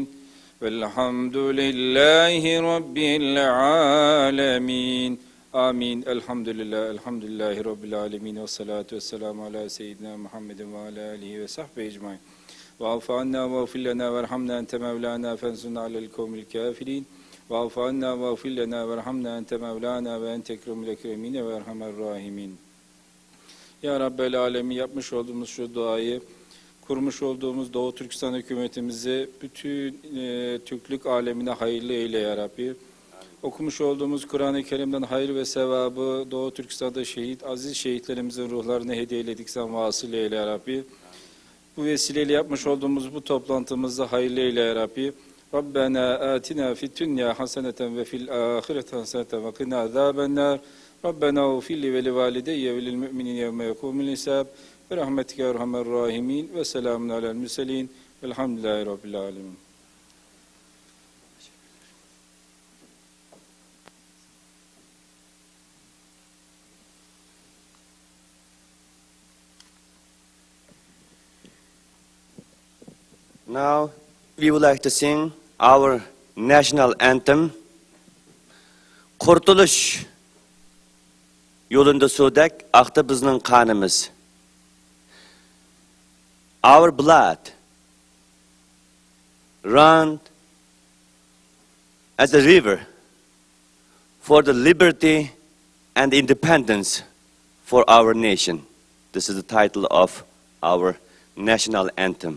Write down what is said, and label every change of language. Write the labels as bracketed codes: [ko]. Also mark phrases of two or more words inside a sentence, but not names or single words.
[ar] والحمد لله رب العالمين آمين الحمد لله رب العالمين والصلاة والسلام على سيدنا محمد وعلى آله وصحبه أجمعين واعف عنا واغفر لنا وارحمنا أنت مولانا فانصرنا على القوم الكافرين واعف عنا واغفر لنا وارحمنا أنت مولانا وأنت أكرم الأكرمين وأرحم الراحمين. يا رب العالمين, [tr] yapmış olduğumuz şu duayı kurmuş olduğumuz Doğu Türkistan hükümetimizi bütün Türklük alemine hayırlı eyle [ar] يا ربي. [tr] Okumuş olduğumuz Kur'an-ı Kerim'den hayır ve sevabı Doğu Türkistan'da aziz şehitlerimizin ruhlarına hediye eyledik, sen vasıl eyle [ar] يا ربي. [tr] Bu vesileyle yapmış olduğumuz bu toplantımızda hayırlı eyle [ar] يا ربي. ربنا آتنا في الدنيا حسنة وفي الآخرة حسنة وقنا عذاب النار. ربنا اغفر لي ولوالدي وللمؤمنين يوم يقوم الحساب. وبرحمتك أرحم الراحمين وسلام على المرسلين. والحمد لله رب العالمين. [en] Now, we would like to sing our national anthem, [ug] Qurtuluş yolunda sudak aktı bizning qanimiz. [en] Our blood ran as a river for the liberty and independence for our nation. This is the title of our national anthem.